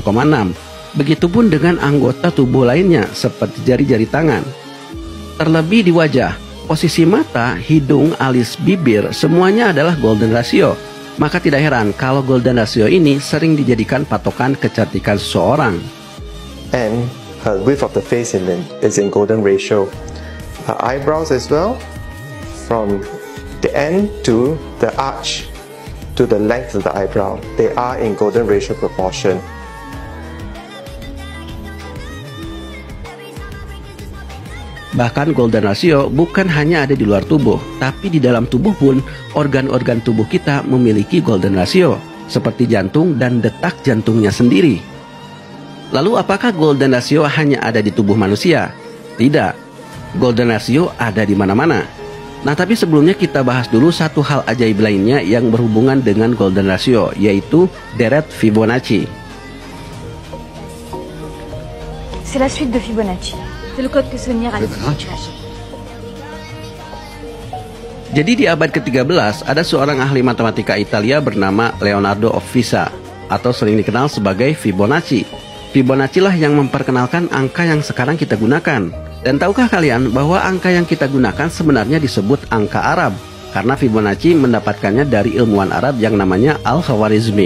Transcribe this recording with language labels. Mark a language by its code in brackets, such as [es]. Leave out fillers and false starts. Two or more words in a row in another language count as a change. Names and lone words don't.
[id] Begitupun dengan anggota tubuh lainnya seperti jari-jari tangan. Terlebih di wajah, posisi mata, hidung, alis, bibir, semuanya adalah [en] golden ratio. [id] Maka tidak heran kalau [en] golden ratio [id] ini sering dijadikan patokan kecantikan seseorang. [en] And her width of the face is in golden ratio. Her eyebrows as well, from the end to the arch to the length of the eyebrow, they are in golden ratio proportion. [id] Bahkan [en] golden ratio [id] bukan hanya ada di luar tubuh, tapi di dalam tubuh pun organ-organ tubuh kita memiliki [en] golden ratio, [id] seperti jantung dan detak jantungnya sendiri. Lalu apakah [en] golden ratio [id] hanya ada di tubuh manusia? Tidak, [en] golden ratio [id] ada di mana-mana. Nah, tapi sebelumnya kita bahas dulu satu hal ajaib lainnya yang berhubungan dengan [en] golden ratio, [id] yaitu deret Fibonacci. [fr] C'est la suite de Fibonacci. C'est le code que Sonia a utilisé. [id] Jadi di abad ke-13 ada seorang ahli matematika Italia bernama Leonardo of Pisa, atau sering dikenal sebagai Fibonacci. Fibonacci lah yang memperkenalkan angka yang sekarang kita gunakan. Dan tahukah kalian bahwa angka yang kita gunakan sebenarnya disebut angka Arab, karena Fibonacci mendapatkannya dari ilmuwan Arab yang namanya Al-Khwarizmi.